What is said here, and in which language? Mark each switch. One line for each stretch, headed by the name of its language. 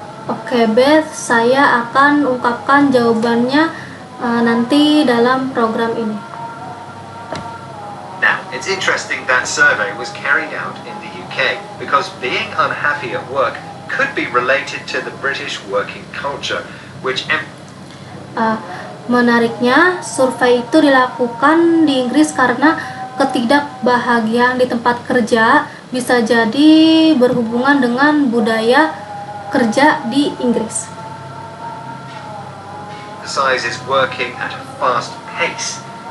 Indonesian: Oke, Beth, saya akan ungkapkan jawabannya nanti dalam program ini.
English: Now, it's interesting that survey was carried out in the UK because being unhappy at work could be related to the British working culture, which
Indonesian: Menariknya, survei itu dilakukan di Inggris karena ketidakbahagiaan di tempat kerja bisa jadi berhubungan dengan budaya kerja di Inggris.
English: emphasizes working at a fast pace.